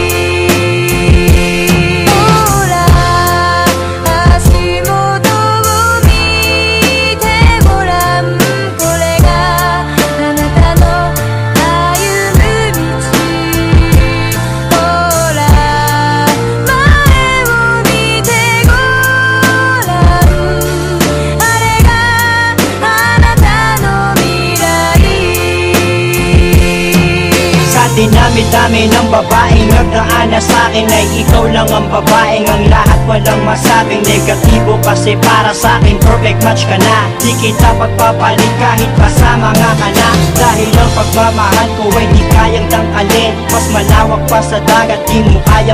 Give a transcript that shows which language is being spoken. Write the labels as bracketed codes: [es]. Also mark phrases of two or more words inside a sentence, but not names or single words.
[ja] ほら足元を見てごらんこれがあなたの歩む道ほら前を見てごらんあれがあなたの未来 [tl] Sa dinami-dami ng babaeng nagdaan na sa'kin Ay ikaw lang ang babaeng ang lahat walang masabing negatibo Kasi para sa'kin [en] perfect match [tl] ka na Di kita pagpapalit kahit pasama nga ka na Dahil ang pagmamahal ko ay di kayang tangkalin Mas malawak pa sa dagat di mo kayang